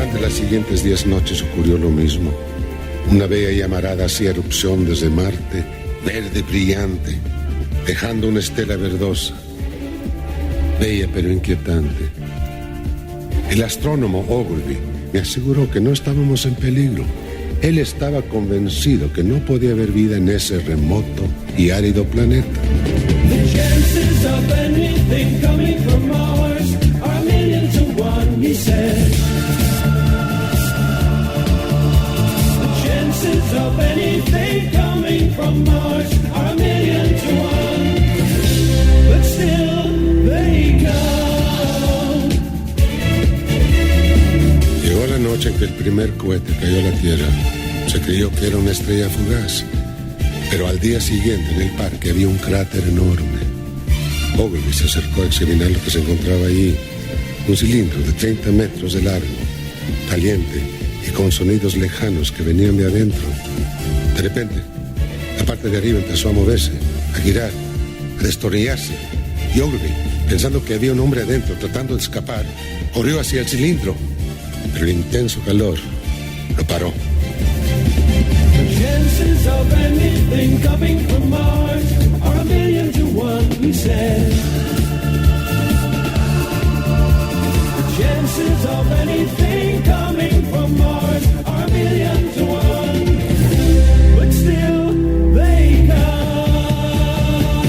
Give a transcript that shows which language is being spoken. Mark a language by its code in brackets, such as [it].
[es] Siguientes 10 noches ocurrió lo mismo. Una bella llamarada hacía erupción desde Marte, verde brillante, dejando una estela verdosa. Bella pero inquietante. El astrónomo Ogilvy me aseguró que no estábamos en peligro. Él estaba convencido que no podía haber vida en ese remoto y árido planeta. [en] The chances of anything coming from Mars are 1,000,000 to 1, he said. Of anything coming from Mars are 1,000,000 to 1, but still they come. [es] Llegó la noche en que el primer cohete cayó a la Tierra. Se creyó que era una estrella fugaz, pero al día siguiente en el parque había un cráter enorme. Ogilvy se acercó a examinar lo que se encontraba allí. Un cilindro de 30 metros de largo, caliente y con sonidos lejanos que venían de adentro. De repente, la parte de arriba empezó a moverse, a girar, a destornillarse. Y Ogilvy, pensando que había un hombre adentro tratando de escapar, corrió hacia el cilindro. Pero el intenso calor lo paró. [en] The chances of anything coming from Mars are 1,000,000 to 1, he said. The chances of anything coming from Mars are 1,000,000 to 1, but still they come.